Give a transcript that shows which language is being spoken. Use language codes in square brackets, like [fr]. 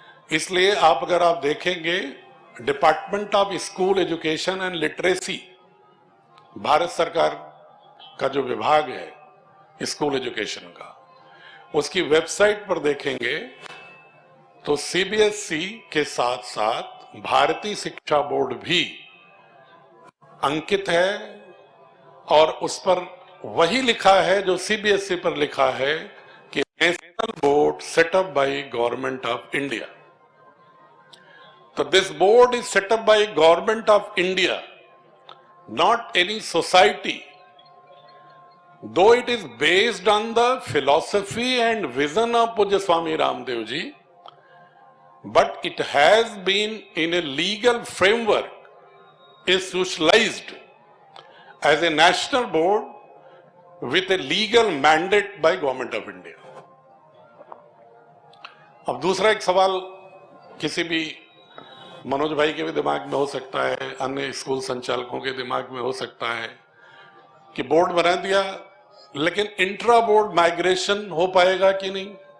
[hi] इसलिए अगर आप देखेंगे, department of school education and literacy, Bharat सरकार का जो विभाग है स्कूल एजुकेशन का, उसकी वेबसाइट पर देखेंगे तो सीबीएसई के साथ साथ भारतीय शिक्षा बोर्ड भी अंकित है, और उस पर वही लिखा है जो सीबीएसई पर लिखा है कि [en] National board set up by government of India. So this board is set up by government of India, not any society. Though it is based on the philosophy and vision of Pujya Swami Ramdev ji, but it has been in a legal framework, is socialized as a national board with a legal mandate by government of India. [hi] अब दूसरा एक सवाल किसी भी मनोज भाई के भी दिमाग में हो सकता है, अन्य स्कूल संचालकों के दिमाग में हो सकता है कि बोर्ड बना दिया, लेकिन इंट्रा बोर्ड माइग्रेशन हो पाएगा कि नहीं,